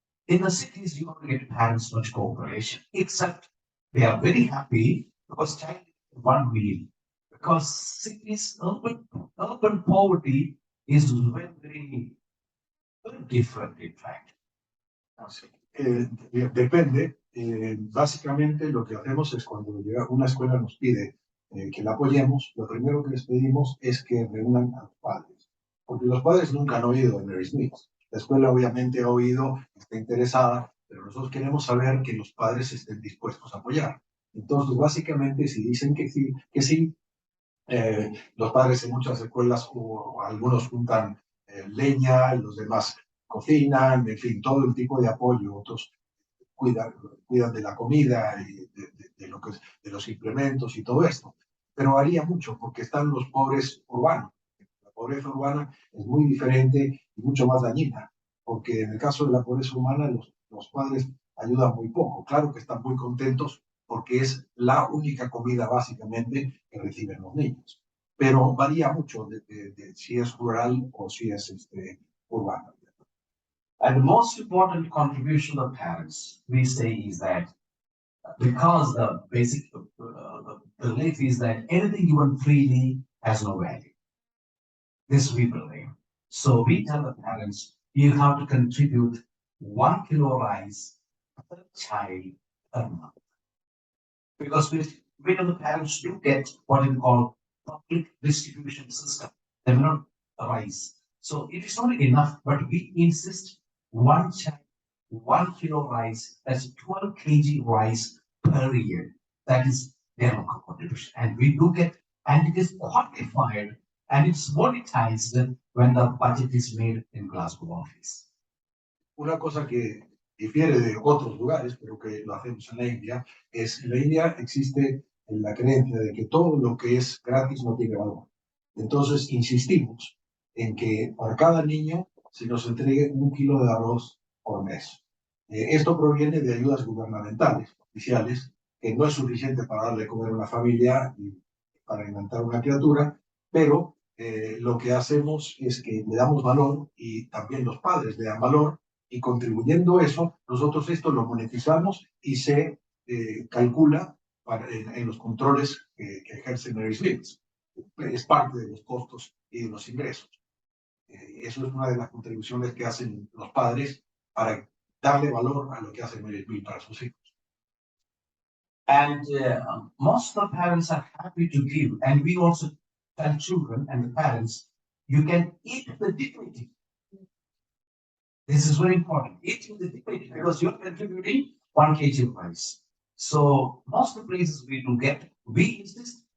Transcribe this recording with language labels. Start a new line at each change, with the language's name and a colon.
English: In the cities, you don't get parents much cooperation, except they are very happy because child is one meal. Because cities, urban poverty is very different, in fact.
Spanish: Así. Depende. Básicamente lo que hacemos es cuando una escuela nos pide que la apoyemos, lo primero que les pedimos es que reúnan a los padres. Porque los padres nunca han oído de Mary's Meals. La escuela obviamente ha oído, está interesada, pero nosotros queremos saber que los padres estén dispuestos a apoyar. Entonces, básicamente, si dicen que sí, los padres en muchas escuelas o algunos juntan leña, los demás cocinan, en fin, todo el tipo de apoyo. Otros cuidan de la comida y de los implementos y todo esto. Pero varía mucho porque están los pobres urbanos. La pobreza urbana es muy diferente y mucho más dañina, porque en el caso de la pobreza urbana los padres ayudan muy poco. Claro que están muy contentos porque es la única comida básicamente que reciben los niños. Pero varía mucho de si es rural o si es urbano.
English: And the most important contribution of parents, we say, is that because the basic belief is that anything given freely has no value. This we believe. So we tell the parents, you have to contribute 1 kilo rice per child per month. Because many of the parents do get what we call public distribution system. They will not rice. So it is not enough, but we insist 1 child, 1 kilo rice, that's 12 kg rice per year. That is their local contribution. And we do get, and it is quantified and it's monetized when the budget is made in Glasgow office.
Spanish: Una cosa que difiere de otros lugares, pero que lo hacemos en la India, es en la India existe la creencia de que todo lo que es gratis no tiene valor. Entonces insistimos en que por cada niño se nos entregue 1 kilo de arroz por mes. Esto proviene de ayudas gubernamentales, oficiales, que no es suficiente para darle comer a una familia y para alimentar a una criatura, pero lo que hacemos es que le damos valor y también los padres le dan valor y contribuyendo eso, nosotros esto lo monetizamos y se calcula en los controles que ejerce Mary's Meals. Es parte de los costos y de los ingresos. Eso es una de las contribuciones que hacen los padres para darle valor a lo que hace Mary's Meals para sus hijos.
English: And most of the parents are happy to give. And we also tell children and the parents, you can eat the dignity. This is very important. Eat with the dignity because you're contributing 1 kg of rice. So most of the places we do get, we insist.